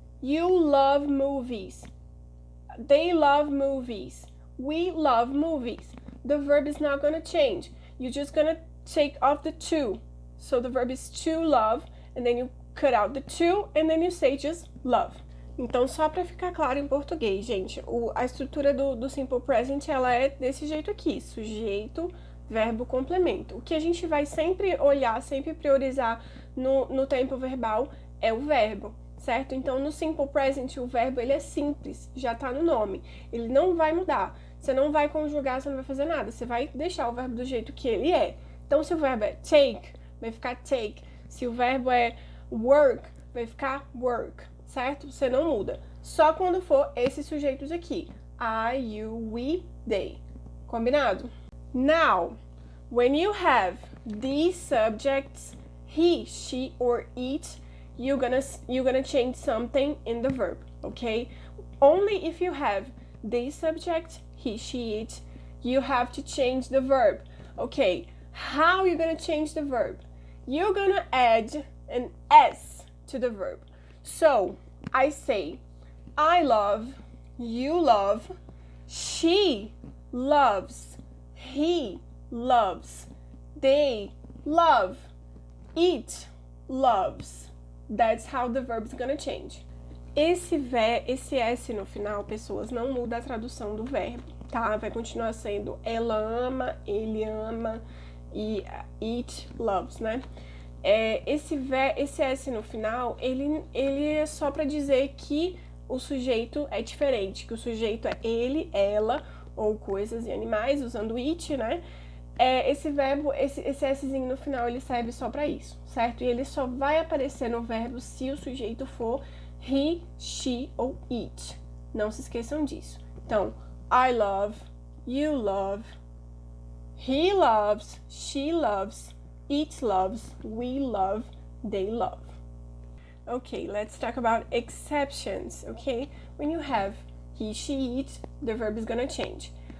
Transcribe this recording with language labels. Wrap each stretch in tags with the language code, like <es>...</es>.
<en>You love movies. They love movies. We love movies. The verb is not going to change. You're just going to take off the to. So the verb is to love, and then you cut out the to, and then you say just love.</en> <pt>Então, só para ficar claro em português, gente, a estrutura do simple present, ela é desse jeito aqui, sujeito, verbo, complemento. O que a gente vai sempre olhar, sempre priorizar no tempo verbal é o verbo, certo? Então, no simple present, o verbo, ele é simples, já tá no nome. Ele não vai mudar. Você não vai conjugar, você não vai fazer nada. Você vai deixar o verbo do jeito que ele é. Então, se o verbo é take, vai ficar take. Se o verbo é work, vai ficar work, certo? Você não muda. Só quando for esses sujeitos aqui.</pt> <en>I, you, we, they.</en> <pt>Combinado?</pt> <en>Now, when you have these subjects, he, she, or it, you're gonna change something in the verb, okay? Only if you have these subjects, he, she, it, you have to change the verb. Okay, how are you gonna change the verb? You're gonna add an S to the verb. So, I say, I love, you love, she loves, he loves, they love, it loves. That's how the verb's gonna change.</en> <pt>Esse S no final, pessoas, não muda a tradução do verbo, tá? Vai continuar sendo ela ama, ele ama, e</pt> <en>it loves,</en> <pt>né? Esse S no final, ele é só para dizer que o sujeito é diferente, que o sujeito é ele, ela, ou coisas e animais, usando it, né? Esse verbo, esse Szinho no final, ele serve só para isso, certo? E ele só vai aparecer no verbo se o sujeito for he, she ou it. Não se esqueçam disso. Então,</pt> <en>I love, you love, he loves, she loves, it loves, we love, they love. Okay, let's talk about exceptions, okay? When you have he, she, it, the verb is gonna change.</en>